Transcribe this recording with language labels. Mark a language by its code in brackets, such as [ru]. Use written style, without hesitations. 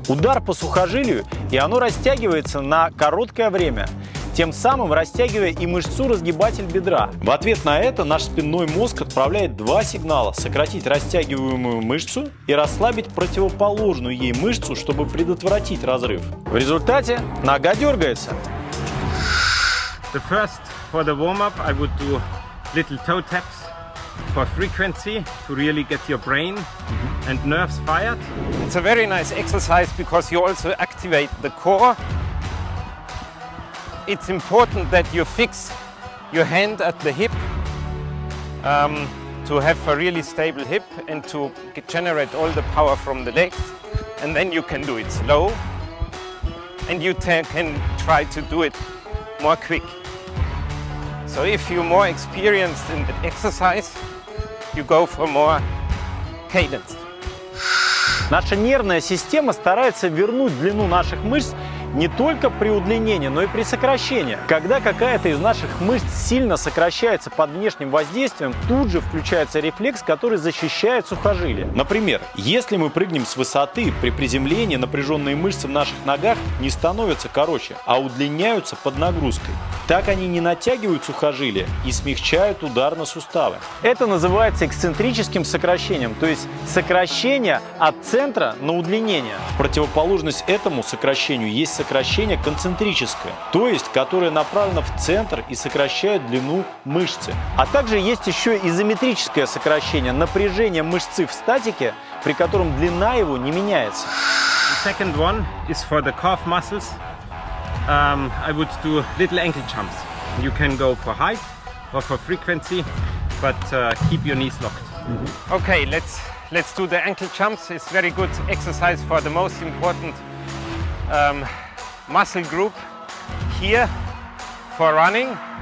[ru] Удар по сухожилию, и оно растягивается на короткое время, тем самым растягивая и мышцу-разгибатель бедра. В ответ на это наш спинной мозг отправляет два сигнала – сократить растягиваемую мышцу и расслабить противоположную ей мышцу, чтобы предотвратить разрыв. В результате нога дергается. [en] The first, for the warm-up, I would do little toe taps for frequency to really get your brain and nerves fired. It's a very nice exercise because you also activate the core. It's important that you fix your hand at the hip to have a really stable hip and to generate all the power from the legs. And then you can do it slow and you can try to do it more quick. So if you're more experienced in the exercise, you go for more cadence. [ru] Наша нервная система старается вернуть длину наших мышц не только при удлинении, но и при сокращении. Когда какая-то из наших мышц сильно сокращается под внешним воздействием, тут же включается рефлекс, который защищает сухожилие. Например, если мы прыгнем с высоты, при приземлении напряженные мышцы в наших ногах не становятся короче, а удлиняются под нагрузкой. Так они не натягивают сухожилия и смягчают удар на суставы. Это называется эксцентрическим сокращением, то есть сокращение от центра на удлинение. Противоположность этому сокращению есть сокращение концентрическое, то есть которое направлено в центр и сокращает длину мышцы. А также есть еще изометрическое сокращение, напряжение мышцы в статике, при котором длина его не меняется. [en] The second one is for the calf muscles. I would do little ankle jumps. You can go for height or for frequency, but keep your knees locked. Okay, let's do the ankle jumps. It's very good exercise for the most important muscle group here for running.